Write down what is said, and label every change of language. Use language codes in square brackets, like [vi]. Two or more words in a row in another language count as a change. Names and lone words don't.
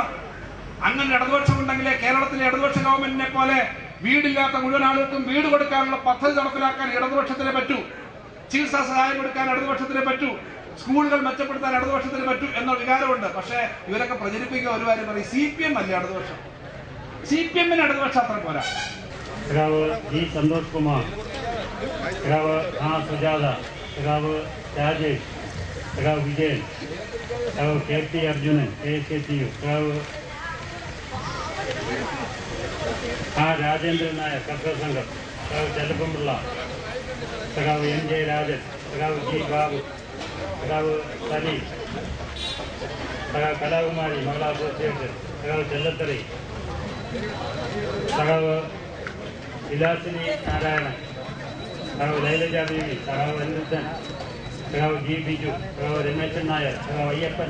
[ml] അങ്ങനെ ഇടതുപക്ഷം ഉണ്ടെങ്കിലേ കേരളത്തിലെ ഇടതുപക്ഷ ഗവൺമെന്റിനെ പോലെ വീടില്ലാത്ത മുഴുവൻ ആളുകൾക്കും വീട് കൊടുക്കാനുള്ള പദ്ധതി നടപ്പിലാക്കാൻ ഇടതുപക്ഷത്തിനെ പറ്റൂ. ചികിത്സാ സഹായം കൊടുക്കാൻ ഇടതുപക്ഷത്തിനെ പറ്റൂ. സ്കൂളുകൾ മെച്ചപ്പെടുത്താൻ ഇടതുപക്ഷത്തിന് പറ്റൂ എന്ന വികാരമുണ്ട്. പക്ഷേ ഇവരൊക്കെ പ്രചരിപ്പിക്കുക ഒരു കാര്യം പറയും, CPM അല്ലേ ഇടതുപക്ഷം. CPM-ന് ഇടതുപക്ഷം അത്ര പോരാ. G. Santosh Kumar, Sujata, Rajesh, Vijay, KP Arjunan, ASKTU, Rajendra Nayak, Katra Sangat, Chalapamula, NJ Rajan, സഖാവ് ജി ബാബു, സഖാവ് സലീം, സഖാവ് കലാകുമാരി മഹിളാ അസോസിയേഷൻ, സഖാവ് ചെല്ലത്തറി, സഖാവ് വിലാസിനി നാരായണൻ, സഖാവ് ലൈലജ ബീവി, സഖാവ് അനിരുദ്ധൻ, സഖാവ് ജി ബിജു, സഖാവ് രമേശൻ നായർ, സഖാവ് അയ്യപ്പൻ.